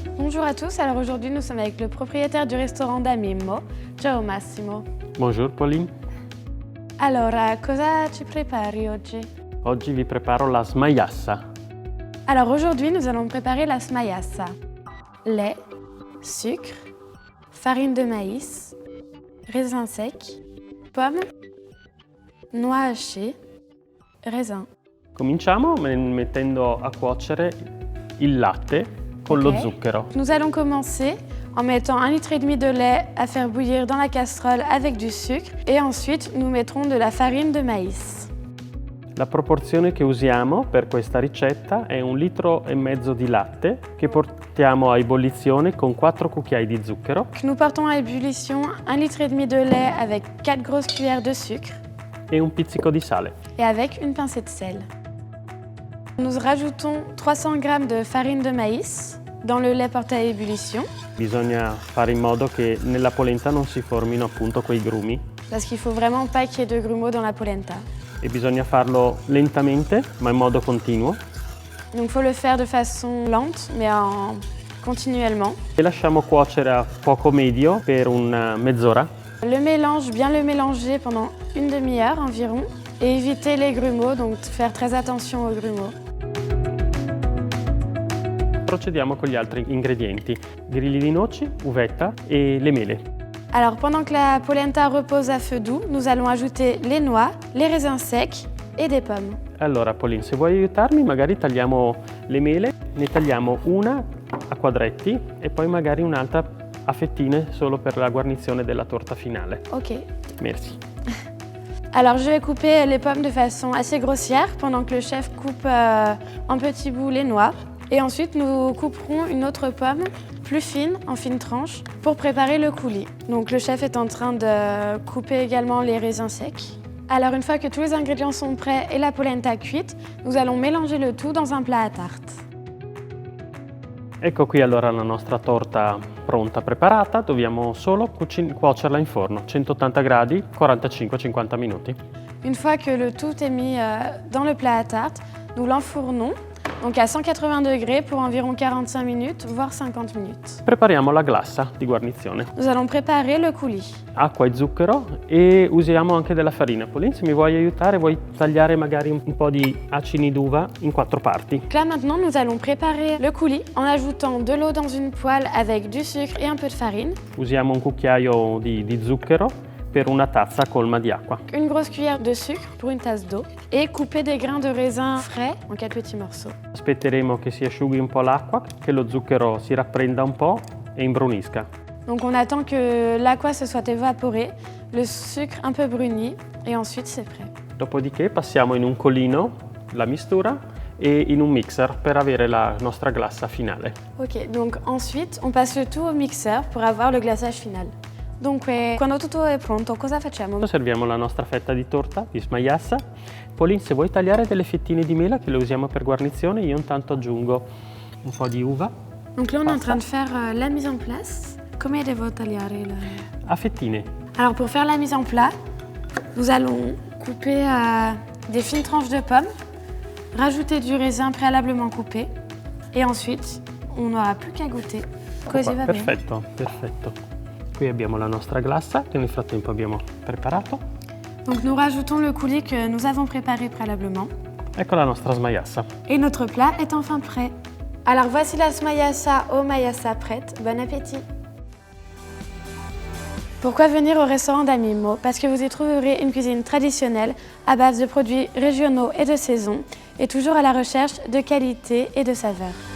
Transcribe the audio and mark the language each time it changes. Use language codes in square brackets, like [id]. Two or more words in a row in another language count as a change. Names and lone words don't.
[fr] Bonjour à tous, alors aujourd'hui nous sommes avec le propriétaire du restaurant da Mimmo. [it] Ciao Massimo. [fr] Bonjour Pauline. [it] Allora, cosa ci prepari oggi? Oggi vi preparo la smayassa. [fr] Alors aujourd'hui nous allons préparer la smayassa. Lait, sucre, farine de maïs, raisins secs, pommes, noix hachées, raisins. [it] Cominciamo mettendo a cuocere il latte con lo zucchero. [fr] Nous allons commencer en mettant 1,5 litre de lait à faire bouillir dans la casserole avec du sucre et ensuite nous mettrons de la farine de maïs. [it] La proporzione che usiamo per questa ricetta è 1,5 litri di latte che portiamo a ebollizione con 4 cucchiai di zucchero. [fr] Nous portons à ébullition 1,5 litre de lait avec 4 grosses cuillères de sucre [it] E un pizzico di sale. [fr] et avec une pincée de sel. Nous rajoutons 300 g de farine de maïs dans le lait porté à ébullition. [it] Bisogna fare in modo che nella polenta non si formino appunto quei grumi [fr] Parce qu'il faut vraiment pas qu'il y ait de grumeaux dans la polenta. [it] e bisogna farlo lentamente ma in modo continuo. [fr] Donc il faut le faire de façon lente mais continuellement. [it] E lasciamo cuocere a fuoco medio per una mezz'ora. [fr] Bien le mélanger pendant une demi-heure environ et éviter les grumeaux, donc faire très attention aux grumeaux. [it] Procediamo con gli altri ingredienti: grilli di noci, uvetta e le mele. [fr] Alors pendant que la polenta repose à feu doux, nous allons ajouter les noix, les raisins secs et des pommes. [it] Allora Pauline, se vuoi aiutarmi, magari tagliamo le mele, ne tagliamo una a quadretti e poi magari un'altra a fettine solo per la guarnizione della torta finale. [fr] Ok. Merci. Alors je vais couper les pommes de façon assez grossière pendant que le chef coupe en petits bouts les noix. Et ensuite nous couperons une autre pomme plus fine, en fines tranches, pour préparer le coulis. Donc le chef est en train de couper également les raisins secs. Alors une fois que tous les ingrédients sont prêts et la polenta cuite, nous allons mélanger le tout dans un plat à tarte. [it] Ecco qui allora la nostra torta pronta, preparata. Dobbiamo solo cuocerla in forno, 180 gradi, 45-50 minuti. [fr] Une fois que le tout est mis dans le plat à tarte, nous l'enfournons donc à 180 degrés pour environ 45 minutes, voire 50 minutes. [it] Prepariamo la glassa di guarnizione. [fr] Nous allons préparer le coulis. [it] Acqua e zucchero e usiamo anche della farina. Pauline, se mi vuoi aiutare, vuoi tagliare magari un po' di acini d'uva in 4 parti. [fr] Là maintenant, nous allons préparer le coulis en ajoutant de l'eau dans une poêle avec du sucre et un peu de farine. [it] Usiamo un cucchiaio di zucchero per una tazza colma di acqua. [fr] Une grosse cuillère de sucre pour une tasse d'eau et couper des grains de raisin frais en 4 petits morceaux. [it] Aspetteremo che si asciughi un po' l'acqua, che lo zucchero si rapprenda un po' e imbrunisca. [fr] Donc on attend que l'acqua se soit évaporée, le sucre un peu bruni et ensuite c'est prêt. [it] Dopodiché passiamo in un colino la mistura e in un mixer per avere la nostra glassa finale. [fr] Ok, donc ensuite on passe le tout au mixeur pour avoir le glaçage final. [it] Dunque, quando tutto è pronto, cosa facciamo? Serviamo la nostra fetta di torta di smayassa. Pauline, se vuoi tagliare delle fettine di mela che le usiamo per guarnizione, io intanto aggiungo un po' di uva. [fr] Donc là, on est en train de faire la mise en place. [it] Come devo tagliare la... A fettine. [fr] Alors pour faire la mise en plat, nous allons couper des fines tranches de pommes, rajouter du raisin préalablement coupé et ensuite on n'aura plus qu'à goûter. [it] Così va bene. Perfetto, perfetto. Qui abbiamo la nostra glassa che nel frattempo abbiamo preparato. [fr] Donc nous rajoutons le coulis que nous avons préparé préalablement. [it] Ecco la nostra smayassa. [fr] Et notre plat est enfin prêt. Alors voici la smayassa au mayassa prête. Bon appétit. Pourquoi venir au restaurant da Mimmo? Parce que vous y trouverez une cuisine traditionnelle à base de produits régionaux et de saison et toujours à la recherche de qualité et de saveur.